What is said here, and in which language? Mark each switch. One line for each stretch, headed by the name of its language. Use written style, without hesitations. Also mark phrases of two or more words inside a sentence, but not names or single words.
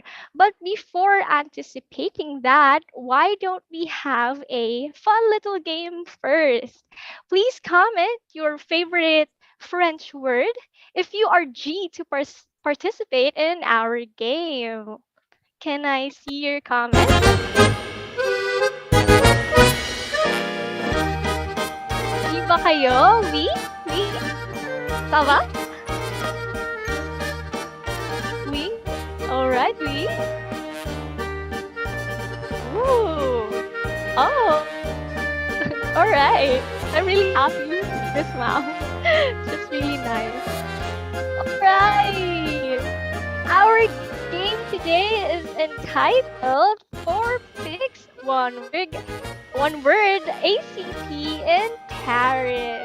English: But before anticipating that, why don't we have a fun little game first? Please comment your favorite French word if you are G to participate in our game. Can I see your comment?
Filipino: G ba kayo?
French: Oui? Oui? Ça va? Oui?
English: Alright, oui? Ooh. Oh. Alright. I'm really happy with this, ma'am. It's really nice. Alright. Our game today is entitled Four Picks, One Word ACT in Paris.